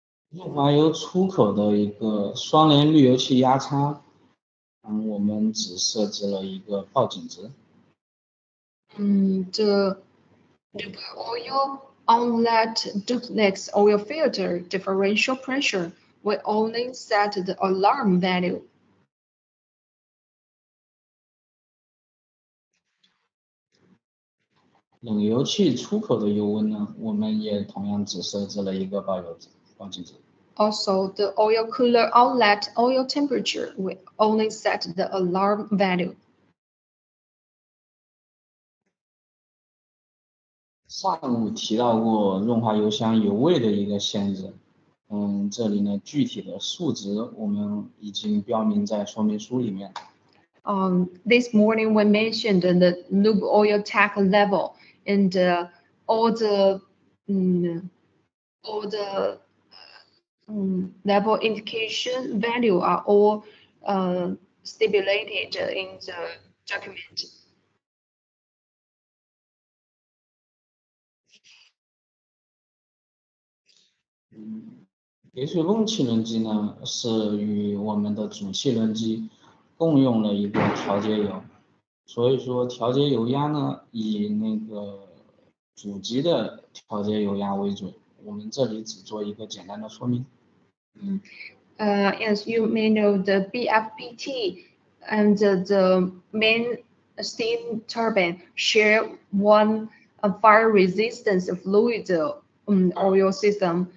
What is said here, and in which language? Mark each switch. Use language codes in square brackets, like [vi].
[zh] 润滑油出口的一个双联滤油器压差，我们只设置了一个报警值。 [en] The lube oil outlet duplex oil filter differential pressure will only set the alarm value. [zh] 冷油器出口的油温呢，我们也同样只设置了一个报警值。 [en] Also, the oil cooler outlet oil temperature will only set the alarm value. [zh] 上午提到过润滑油箱油位的一个限制，这里呢具体的数值我们已经标明在说明书里面。 [en] This morning we mentioned the lube oil tank level and all the level indication value are all stipulated in the document. [zh] 叠水泵气轮机呢是与我们的主气轮机共用了一个调节油，所以说调节油压呢以那个主机的调节油压为准，我们这里只做一个简单的说明。 [en] As you may know, the BFPT and the main steam turbine share one fire resistance fluid oil system.